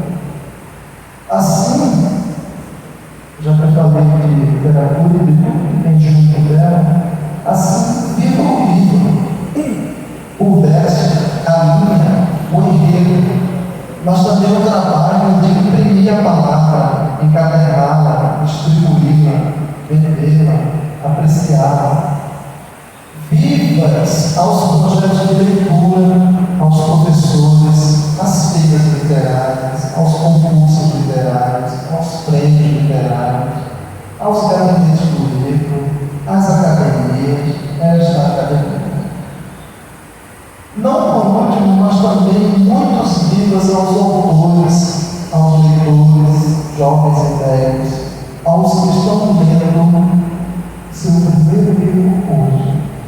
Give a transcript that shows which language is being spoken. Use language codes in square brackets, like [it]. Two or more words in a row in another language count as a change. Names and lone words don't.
[pt] Assim, já que eu falei de literatura e de tudo que tem junto dela, assim, viva o livro, o verso, a linha, o enredo, mas também o trabalho de imprimir a palavra, encaderná-la, distribuí-la, vendê-la, apreciá-la. Vivas aos projetos de leitura, aos professores, às feiras literárias, aos concursos literários, aos prêmios literários, aos gabinetes do livro, às academias, esta academia. Não por último, mas também muitos vivas aos autores, aos leitores, jovens e velhos, aos que estão lendo seu primeiro livro hoje.